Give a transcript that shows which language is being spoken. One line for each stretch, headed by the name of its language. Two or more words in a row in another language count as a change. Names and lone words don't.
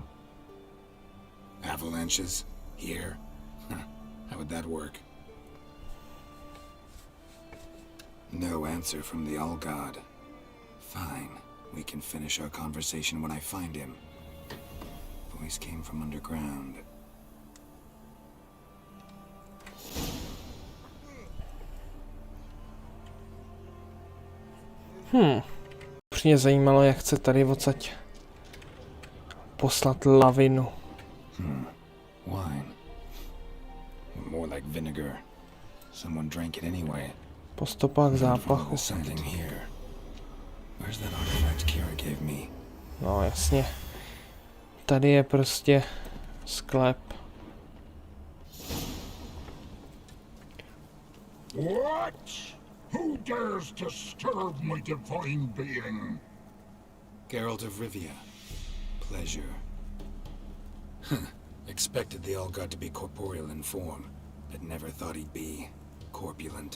English: Avalanches? Here? How would that work? No answer from the All God. Fine. We can finish our conversation when I find him. Voice came from underground.
Czech: Mě zajímalo, jak chce tady odsaď poslat lavinu.
English: Wine. More like vinegar. Someone drank it anyway.
Czech: Po stopách zápachu.
English: Something here. Where's that artifact Keira gave me?
Czech: No jasně. Tady je prostě sklep.
English: What? Who dares disturb my divine being? Geralt of Rivia. Pleasure. Expected the All-God to be corporeal in form, but never thought he'd be corpulent.